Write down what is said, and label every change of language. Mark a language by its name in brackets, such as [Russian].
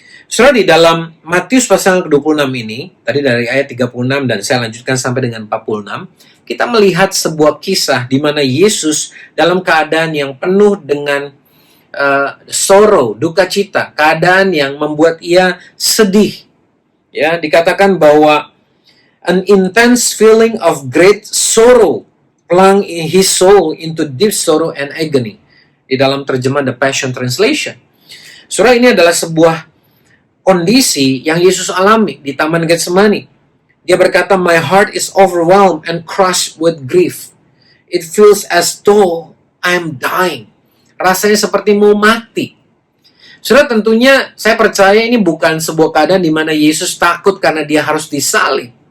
[Indonesian] Saudara, di dalam Matius pasal ke-26 ini, tadi dari ayat 36 dan saya lanjutkan sampai dengan 46, kita melihat sebuah kisah di mana Yesus dalam keadaan yang penuh dengan sorrow, duka cita, keadaan yang membuat ia sedih. Ya, dikatakan bahwa [English] an intense feeling of great sorrow plunged his soul into deep sorrow and agony. [Indonesian] Di dalam terjemahan The Passion Translation. Saudara, ini adalah sebuah kondisi yang Yesus alami di Taman Getsemani. [English] Dia berkata, "My heart is overwhelmed and crushed with grief. It feels as though I am dying." [Indonesian] Rasanya seperti mau mati. Saudara, tentunya saya percaya ini bukan sebuah keadaan di mana Yesus takut karena dia harus disalib.